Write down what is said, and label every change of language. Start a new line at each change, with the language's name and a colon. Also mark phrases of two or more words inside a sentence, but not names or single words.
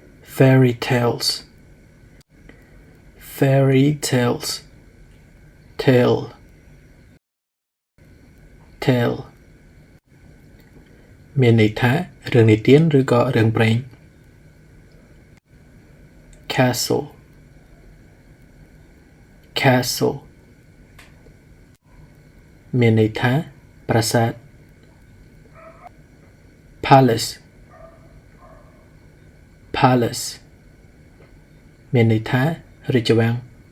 English: fairy tales fairy tales tale tale
Khmer: មានន័យថារឿងនិទានឬក៏រឿងព្រេង
English: castle castle
Khmer: មានន័យថាប្រាសាទ
English: palace palace
Khmer: មានន័យថារាជវាំង